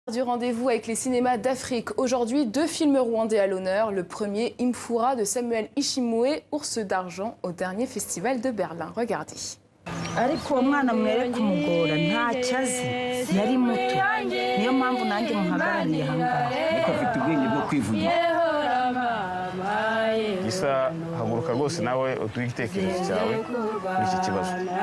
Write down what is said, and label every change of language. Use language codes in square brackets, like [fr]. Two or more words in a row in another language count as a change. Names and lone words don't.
[fr] Du rendez-vous avec les cinémas d'Afrique. Aujourd'hui, deux films rwandais à l'honneur. Le premier, Imfura de Samuel Ishimwe, Ours d'argent au dernier festival de Berlin. Regardez. [rw] ariko uwo mwana mwereka umugora ntacyo azi yari muto niyo mpamvu nanjye muhagarariye ahangaha ariko afite ubwenge bwo kwivugira Gisa haguruka rwose nawe utuye igitekerezo cyawe kuri iki kibazo